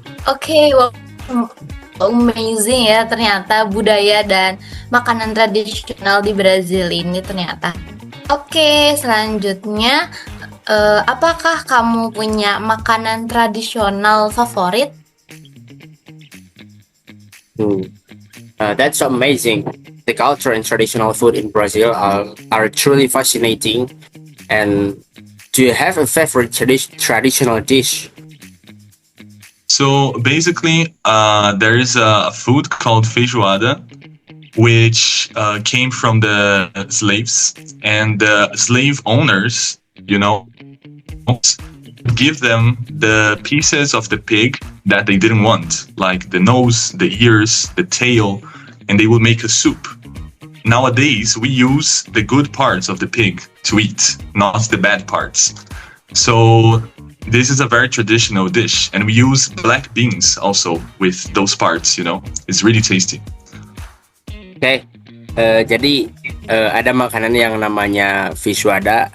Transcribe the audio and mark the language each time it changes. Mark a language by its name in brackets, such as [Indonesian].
[Indonesian] Oke, wow, amazing ya ternyata budaya dan makanan tradisional di Brazil ini ternyata. Oke, selanjutnya apakah kamu punya makanan tradisional favorit? [English] That's amazing. The culture and traditional food in Brazil are truly fascinating. And do you have a favorite traditional dish? So basically, there is a food called feijoada, which came from the slaves, and the slave owners, give them the pieces of the pig that they didn't want, like the nose, the ears, the tail, and they would make a soup. Nowadays, we use the good parts of the pig to eat, not the bad parts. So this is a very traditional dish, and we use black beans also with those parts, It's really tasty. [Indonesian] Oke, jadi ada makanan yang namanya feijoada.